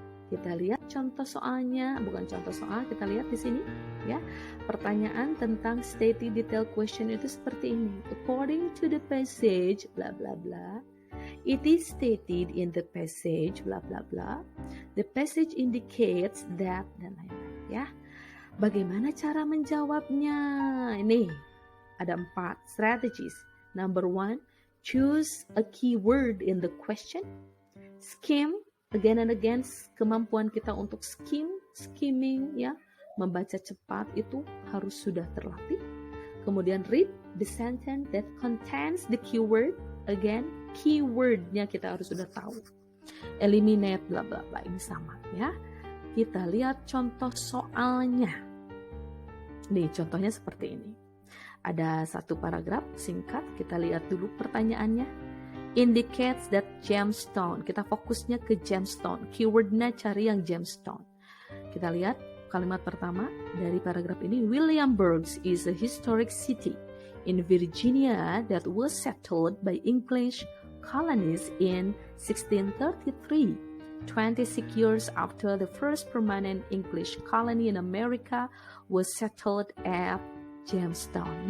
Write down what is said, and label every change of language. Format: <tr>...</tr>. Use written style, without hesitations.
<id>Kita lihat contoh soalnya, bukan contoh soal, kita lihat di sini ya. Pertanyaan tentang</id> <en>stated detailed question</en> <id>itu seperti ini.</id> <en>According to the passage bla bla bla, It is stated in the passage, bla bla bla. The passage indicates that,</en> <id>dan lain-lain ya. Bagaimana cara menjawabnya? Ini ada 4 strategies.</id> <en>Number 1, choose a keyword in the question. Skim, again and again,</en> <id>kemampuan kita untuk skimming ya, membaca cepat itu harus sudah terlatih. Kemudian</id> <en>read the sentence that contains the keyword. Again,</en> <id>keywordnya kita harus sudah tahu.</id> <en>Eliminate bla bla bla,</en> <id>ini sama ya. Kita lihat contoh soalnya. Nih contohnya seperti ini. Ada satu paragraf singkat, kita lihat dulu pertanyaannya.</id> <en>Indicates that gemstone.</en> <id>Kita fokusnya ke gemstone. Keywordnya cari yang gemstone. Kita lihat kalimat pertama dari paragraf ini.</id> <en>Williamsburg is a historic city in Virginia that was settled by English colonists in 1633. 26 years after the first permanent English colony in America was settled at Jamestown.</en>